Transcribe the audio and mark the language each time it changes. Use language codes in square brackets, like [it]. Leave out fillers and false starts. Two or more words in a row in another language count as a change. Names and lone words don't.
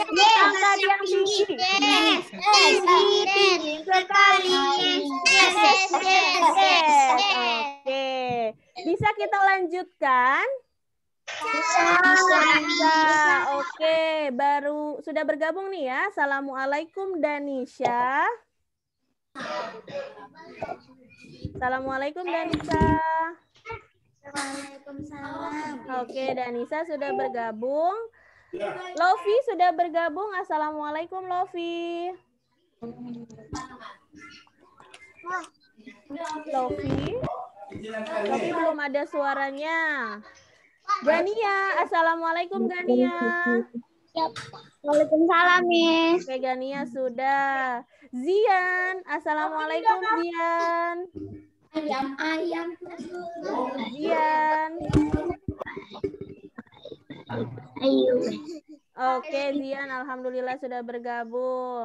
[id] Angkat yang tinggi. Sekali. Yes. Oke. Bisa kita lanjutkan? Bisa. Oke, baru sudah bergabung nih ya. Assalamualaikum Danisha. Assalamualaikum Danisha. Waalaikumsalam. Oke, Danisha sudah bergabung. Lofi sudah bergabung. Assalamualaikum Lofi. Lofi belum ada suaranya. Gania, assalamualaikum Gania. Waalaikumsalam, Miss. Oke, Gania sudah. Zian, assalamualaikum Zian. Ayam. Zian. Ayo. Oke, Zian, alhamdulillah sudah bergabung.